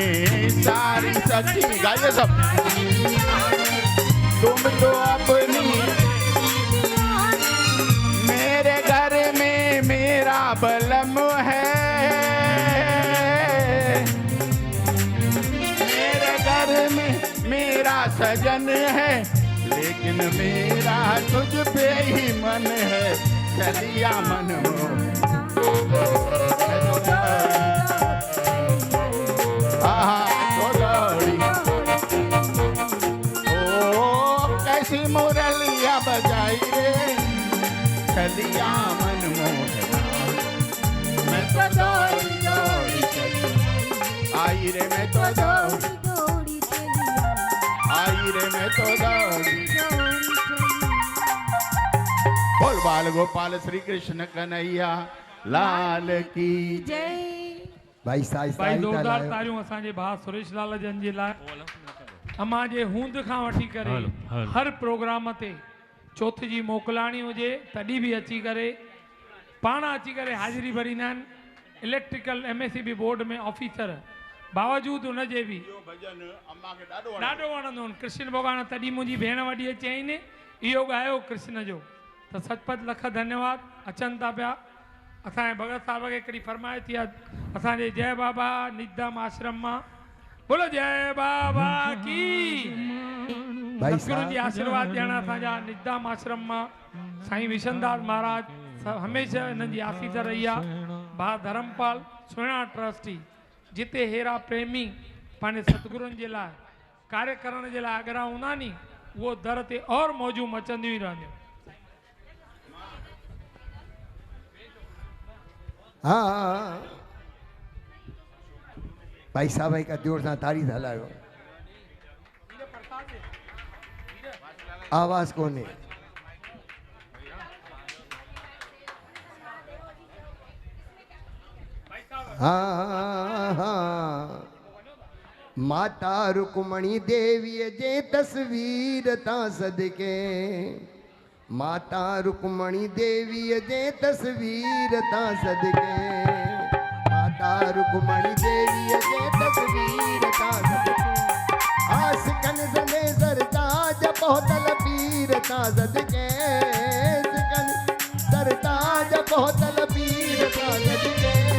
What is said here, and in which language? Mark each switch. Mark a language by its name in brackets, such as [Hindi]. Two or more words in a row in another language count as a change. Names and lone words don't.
[Hindi] सारी सखी गाइए सब, तुम तो अपनी, मेरे घर में मेरा बलम है, मेरे घर में मेरा सजन है, लेकिन मेरा तुझ पे ही मन है। चलिया मन मोह, तो दौड़ी। ओ कैसी मुरलिया बजाई रे, चलिया मन मोहना। मैं तो दौड़ी दौड़ी चली आई रे, मैं तो दौड़ी दौड़ी चली आई रे, मैं तो दौड़ी। बोल बाल गोपाल श्री कृष्ण कन्हैया लाल की। जय। [Sindhi] भाई साईं भाई साईं ज़ोरदार तारियूं असांजे भाउ सुरेश लाल जन जे लाइ। अमां जे हूंद खां वठी करे हलो, हलो। हर प्रोग्राम ते चौथ जी मोकिलाणी हुजे तॾहिं बि अची करे पाण अची करे हाज़िरी भरींदा आहिनि। इलेक्ट्रिकल MSCB बोर्ड में ऑफिसर, बावजूद उनजे बि ॾाढो वणंदो आहिनि कृष्ण भॻवान। तॾहिं मुंहिंजी भेण वॾी चयईं इहो ॻायो कृष्ण जो, त सचपच लख धन्यवाद। अचनि था पिया असांजे भगत साहब खे हिकिड़ी फरमाइश थी आहे असांजे जय बाबा निगदाम आश्रम मां। [Hindi] बोलो जय बाबा की। [Sindhi] भाई सतगुरु जी आशीर्वाद ॾियण असांजा निगदाम आश्रम मां साईं विशनदास महाराज हमेशह हिननि जी आसीस रही आहे। भाउ धर्मपाल सुहिणा ट्रस्टी, जिते हेरा प्रेमी पंहिंजे सतगुरुनि जे लाइ कार्य करण जे लाइ अॻियां हूंदा नी, उहो दर ते और मौजूं मचंदियूं ई रहंदियूं। हाँ भाई साहब का जोर से तारी हलायो, आवाज कोने। हाँ हाँ माता रुक्मणी देवी जे तस्वीर ता सदके, माता रुक्मणी देवी जे तस्वीर ता सदके, माता रुक्मणी देवी जे तस्वीर ता सदके, आशिकन जने सरताज पहुतल पीर ता सदके, आशिकन सरताज पहुतल पीर ता सदके।